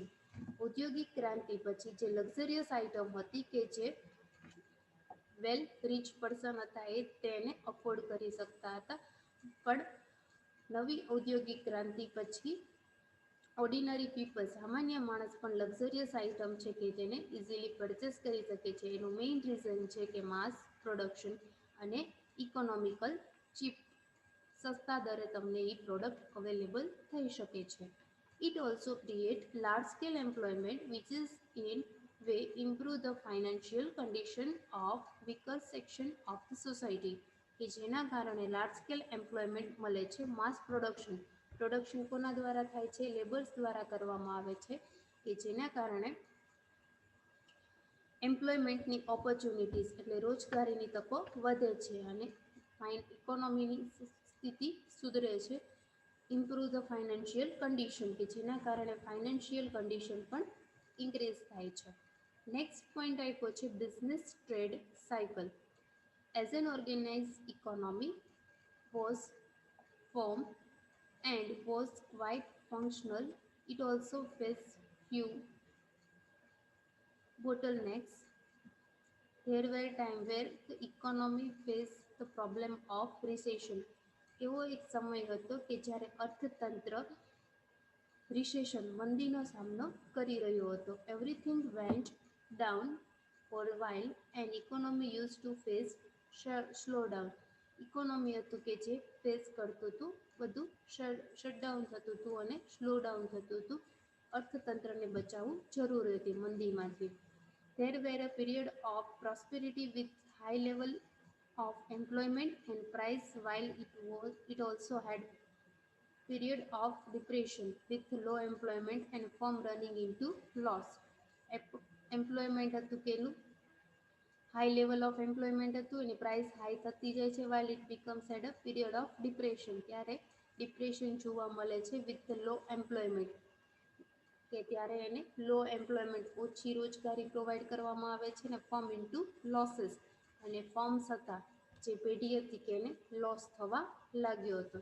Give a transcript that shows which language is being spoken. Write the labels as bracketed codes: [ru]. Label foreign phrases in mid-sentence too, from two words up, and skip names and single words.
[gu] ઔદ્યોગિક ક્રાંતિ પછી જે [en] luxurious item [gu] હતી કે જે [en] well rich person [gu] હતા એ તેને અફોર્ડ કરી શકતા હતા, પણ નવી ઔદ્યોગિક ક્રાંતિ પછી [en] ordinary people [gu] સામાન્ય માણસ પણ [en] luxurious item [gu] છે કે જેને [en] easily purchase [gu] કરી શકે છે. એનું મેઇન રીઝન છે કે [en] mass production [gu] અને [en] economical cheap, [gu] સસ્તા દરે તમને એ પ્રોડક્ટ અવેલેબલ થઈ શકે છે. [en] It also create large scale employment which is in way improve the financial condition of weaker section of the society. [gu] કે જેના કારણે [en] large scale employment [gu] મળે છે. [en] mass production [gu] કોના દ્વારા થાય છે? લેબર્સ દ્વારા કરવામાં આવે છે, કે જેના કારણે એમ્પ્લોયમેન્ટની ઓપોર્ચ્યુનિટીઝ એટલે રોજગારીની તકો વધે છે અને ઇકોનોમીની સ્થિતિ સુધરે છે. [en] improve the financial condition, [gu] કે જેના કારણે [en] financial condition [gu] પણ ઇન્ક્રીઝ થાય છે. [en] next point [gu] આપ્યો છે [en] business trade cycle. As an organise economy was formed and was quite functional, it also faced few bottlenecks. There were times where the economy faced the problem of recession. [gu] એવો એક સમય હતો કે જ્યારે અર્થતંત્ર રિસેશન મંદીનો સામનો કરી રહ્યો હતો. [en] Everything went down for while and economy use to face slow down. [gu] ઇકોનોમી હતું કે જે ફેસ કરતું હતું, બધું શટડાઉન થતું હતું અને [en] slow down [gu] થતું હતું. અર્થતંત્રને બચાવવું જરૂરી હતી મંદીમાંથી. [en] There were a period of prosperity with high level of employment and price, while it also had period of depression with low employment and firm running into loss. [gu] એમ્પ્લોયમેન્ટ હતું કેનું [en] high level of employment [gu] હતું, એની પ્રાઇસ હાઈ થતી જાય છે. [en] while it becomes at a period of depression, [gu] ત્યારે ડિપ્રેશન જોવા મળે છે [en] with low employment, [gu] કે ત્યારે એને [en] low employment [gu] ઓછી રોજગારી પ્રોવાઈડ કરવામાં આવે છે ને [en] firm into losses, [gu] અને ફર્મ્સ હતા જે પેઢી હતી કે એને લોસ થવા લાગ્યો હતો.